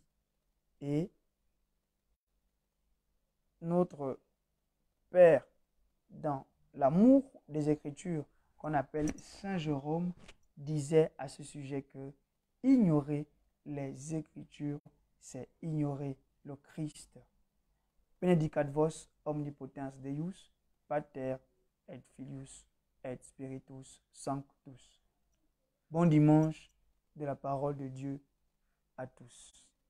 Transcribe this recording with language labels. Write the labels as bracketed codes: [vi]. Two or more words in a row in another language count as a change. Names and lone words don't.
[fr] Et notre Père, dans l'amour des Écritures, qu'on appelle Saint Jérôme, disait à ce sujet que ignorer les Écritures, c'est ignorer le Christ. [la] Benedicat vos omnipotens Deus, Pater et Filius et Spiritus Sanctus. [fr] Bon dimanche de la parole de Dieu à tous.